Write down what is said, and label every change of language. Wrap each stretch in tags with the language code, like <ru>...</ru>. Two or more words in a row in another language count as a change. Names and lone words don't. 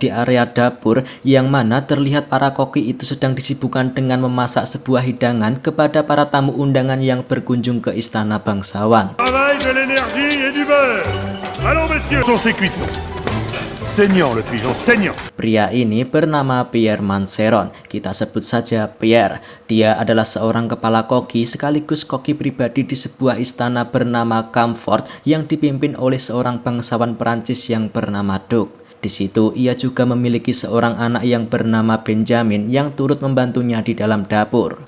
<id>di area dapur, yang mana terlihat para koki itu sedang disibukkan dengan memasak sebuah hidangan kepada para tamu undangan yang berkunjung ke istana bangsawan.</id> <fr>Travail, de l'énergie et du beurre. Allons messieurs, sont ces cuissons. Saignant le pigeon, saignant.</fr> <id>Pria ini bernama Pierre Manceron, kita sebut saja Pierre. Dia adalah seorang kepala koki sekaligus koki pribadi di sebuah istana bernama Comfort yang dipimpin oleh seorang bangsawan Perancis yang bernama Duc. Di situ ia juga memiliki seorang anak yang bernama Benjamin yang turut membantunya di dalam dapur.</id>